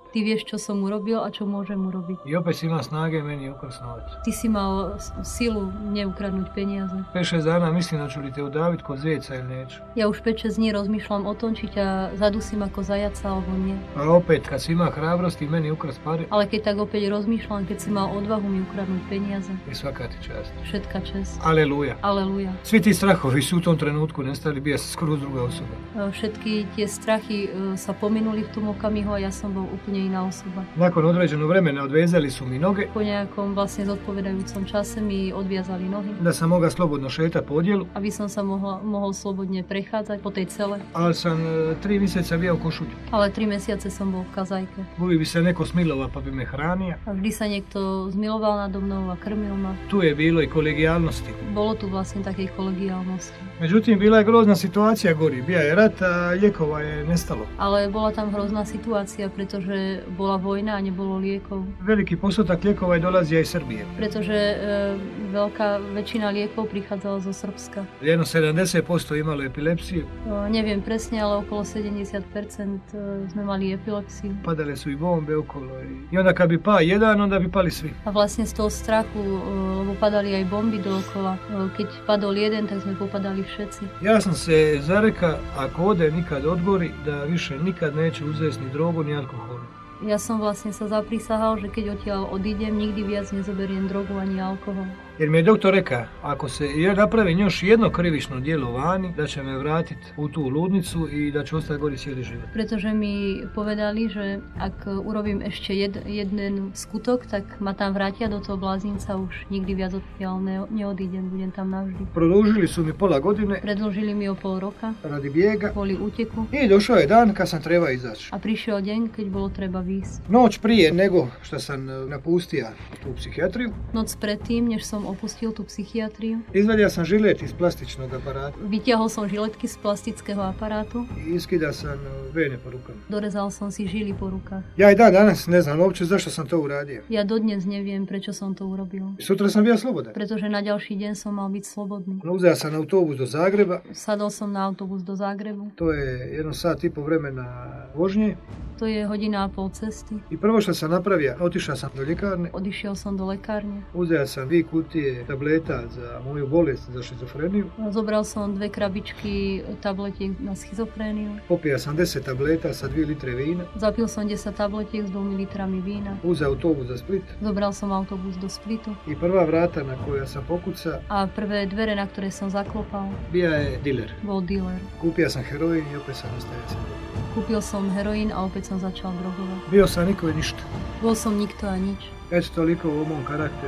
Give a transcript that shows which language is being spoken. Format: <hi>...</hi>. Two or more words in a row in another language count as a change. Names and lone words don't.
<sk>Ty vieš, čo som urobil a čo môžem urobiť.</sk> <hr>I opet si ima snage meni ukrasti novac.</hr> <sk>Ty si mal silu neukradnúť peniaze.</sk> <hr>5-6 dana mislim da ću li te udaviti kod zeca ili neću.</hr> <sk>Ja už 5-6 dní rozmýšľam o tom, či ťa zadusím ako zajaca alebo nie.</sk> <hr>A opet kad si ima hrabrosti meni ukrasti pare,</hr> <sk>Ale keď tak opäť rozmýšľam, keď si mal odvahu mi ukradnúť peniaze.</sk> <hr>i svaka ti čast.</hr> <sk>Všetka čest.</sk> <hr>Aleluja.</hr> <sk>Aleluja.</sk> <hr>Svi ti strahovi su u tom trenutku nestali, bija sam skoro druga osoba.</hr> <sk>Všetky tie strachy sa pominuli v tom okamihu a ja som bol úplne iná osoba.</sk> <hr>Nakon određenog vremena odvezali su mi noge,</hr> <sk>Po nejakom vlastne zodpovedajúcom čase mi odviazali nohy,</sk> <hr>da sam mogao slobodno šetati po odjelu,</hr> <sk>aby som sa mohol slobodne prechádzať po tej cele.</sk> <hr>ali sam 3 mjeseca bio u košulju.</hr> <sk>Ale 3 mesiace som bol v kazajke.</sk> <hr>Uvijek bi se neko smilovao pa bi me hranio.</hr> <sk>A vždy sa niekto zmiloval nado mnou a krmil ma.</sk> <hr>Tu je bilo i kolegijalnosti.</hr> <sk>Bolo tu vlastne takej kolegiálnosti.</sk> <hr>Međutim, bila je grozna situacija gori. Bija je rat, a lijekova je nestalo.</hr> <sk>Ale bola tam hrozná situácia, pretože bola vojna a nebolo liekov.</sk> <hr>Veliki postotak lijekova dolazi iz Srbije.</hr> <sk>Pretože veľká väčšina liekov prichádzala zo Srbska.</sk> <hr>Jedno 70% imalo epilepsiju.</hr> <sk>Neviem presne, ale okolo 70% sme mali epilepsiu.</sk> <hr>Padale su i bombe okolo. I onda kad bi pao jedan, onda bi pali svi.</hr> <sk>A vlastne z toho strachu, lebo padali aj bomby dookola. Keď padol jeden, tak sme popadali všetci.</sk> <hr>Ja sam se zareka, ako ode nikad odgori, da više nikad neće uzeti ni drogu ni alkohol.</hr> <sk>Ja som vlastne sa zaprisahal, že keď odtiaľ odídem, nikdy viac nezoberiem drogu ani alkohol.</sk> <hr>Jer mi je doktor rekao, ako se napravim još jedno krivično djelo vani, da će me vratiti u tu ludnicu i da ću ostati gori cijeli život.</hr> <sk>Pretože mi povedali, že ak urobím ešte jeden skutok, tak ma tam vrátia do toho blázinca, už nikdy viac odtiaľ neodídem, budem tam navždy.</sk> <hr>Produžili su mi pola godine.</hr> <sk>Predložili mi o pol roka.</sk> <hr>Radi bijega.</hr> <sk>Kvôli úteku.</sk> <hr>I došao je dan kad sam treba izaći.</hr> <sk>A prišiel deň, keď bolo treba výjsť.</sk> <hr>Noć prije nego što sam napustio tu psihijatriju.</hr> <sk>Noc predtým, než som opustil tú psychiatriu.</sk> <hr>Izvadio sam žilet iz plastičnog aparata.</hr> <sk>Vytiahol som žiletky z plastického aparátu.</sk> <hr>I iskidao sam vene po rukama.</hr> <sk>Dorezal som si žily po rukách.</sk> <hr>Ja i danas ne znam uopće zašto sam to uradio.</hr> <sk>Ja dodnes neviem, prečo som to urobil.</sk> <hr>Sutra sam bio slobodan.</hr> <sk>Pretože na ďalší deň som mal byť slobodný.</sk> <hr>Uzeo sam autobus do Zagreba.</hr> <sk>Sadol som na autobus do Zagrebu.</sk> <hr>To je 1 sat i pol vremena vožnje.</hr> <sk>To je hodina a pol cesty.</sk> <hr>I prvo što sam napravio, otišao sam do ljekarne.</hr> <sk>Odišiel som do lekárne.</sk> <hr>Uzeo sam 2 kutije tableta za moju bolest, za šizofreniju.</hr> <sk>Zobral som 2 krabičky tabletiek na schizofréniu.</sk> <hr>Popio sam 10 tableta sa 2 litre vína.</hr> <sk>Zapil som 10 tabletiek s 2 litrami vína.</sk> <hr>Uzeo autobus za Split.</hr> <sk>Zobral som autobus do Splitu.</sk> <hr>I prva vrata na koja sam pokucao.</hr> <sk>A prvé dvere, na ktoré som zaklopal.</sk> <hr>Bija je diler.</hr> <sk>Bol dealer.</sk> <hr>Kupio sam heroin i opet sam ostaje.</hr> <sk>Kúpil som heroín a opäť som začal drogovať.</sk> <hr>Bio sam niko i ništa.</hr> <sk>Bol som nikto a nič.</sk> <hr>Eto toliko o mom karakteru.</hr>